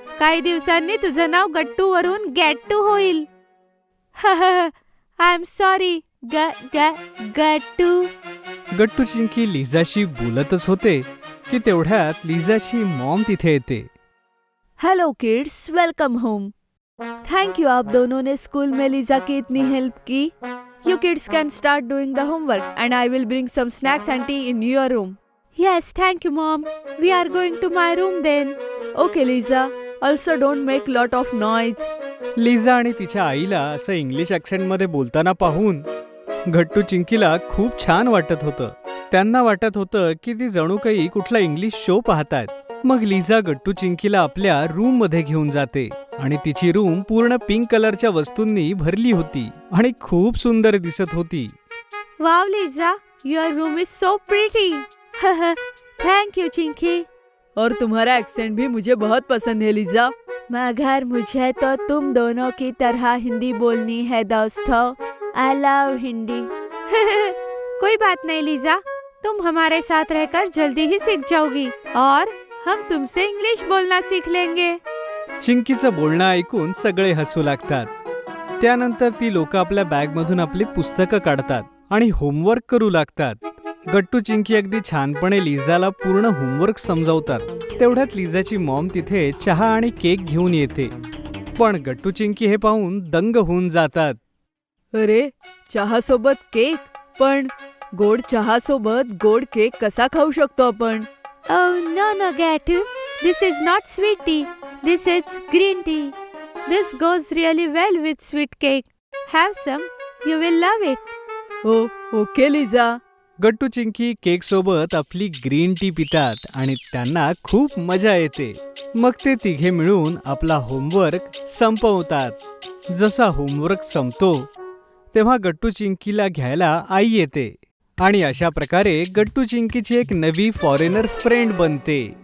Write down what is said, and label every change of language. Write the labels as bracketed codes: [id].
[mr] काही दिवसांनी तुझं नाव गट्टू वरून गॅट्टू होईल. [en] I am sorry Gattu. [mr] गट्टू चिंकी लिझाशी बोलतच होते की तेवढ्यात लिझाची मॉम तिथे येते. [en] Hello kids, welcome home. Thank you, [hi] आप दोनों ने स्कूल में लीजा की इतनी हेल्प की. [en] You kids can start doing the homework and I will bring some snacks and tea in your room. Yes, thank you mom. We are going to my room then. Okay Lisa, also don't make lot of noise. [mr] Liza आणि तिच्या आईला असं English ॲक्सेंटमध्ये बोलताना पाहून गट्टू चिंकीला खूप छान वाटत होतं. त्यांना वाटत होतं की ती जणू काही कुठला इंग्लिश शो पाहतायत. मग लिझा गट्टू चिंकीला आपल्या रूम मध्ये घेऊन जाते आणि तिची रूम पूर्ण पिंक कलरच्या वस्तूंनी भरली होती आणि खूप सुंदर दिसत होती. [en] Wow Lisa, your room is so pretty. Thank you Chinki. [hi] और तुम्हारा एक्सेंट भी मुझे बहुत पसंद है लीजा. मगर मुझे तो तुम दोनों की तरह हिंदी बोलनी है दोस्तों. [en] I love Hindi. [hi] कोई बात नहीं लीजा, तुम हमारे साथ रहकर जल्दी ही सीख जाओगी और हम तुमसे इंग्लिश बोलना सीख लेंगे. [mr] चिंकीचं बोलणं ऐकून सगळे हसू लागतात. त्यानंतर ती लोक आपल्या बॅगमधून आपली पुस्तकं काढतात आणि होमवर्क करू लागतात. गट्टू चिंकी अगदी छानपणे लिझाला पूर्ण होमवर्क समजावतात. तेवढ्यात लिझाची मॉम तिथे चहा आणि केक घेऊन येते. पण गट्टू चिंकी हे पाहून दंग होऊन जातात. अरे, चहा सोबत केक? पण गोड चहा सोबत गोड केक कसा खाऊ शकतो आपण? [en] Oh no Gatu, this is not sweet tea. This is green tea. This goes really well with sweet cake. Have some, you will love it. [mr] हो, ओके लिझा. गट्टू चिंकी केक सोबत आपली ग्रीन टी पितात आणि त्यांना खूप मजा येते. मग ते तिघे मिळून आपला होमवर्क संपवतात. जसा होमवर्क संपतो तेव्हा गट्टू चिंकीला घ्यायला आई येते आणि अशा प्रकारे गट्टू चिंकीची एक नवी फॉरेनर फ्रेंड बनते.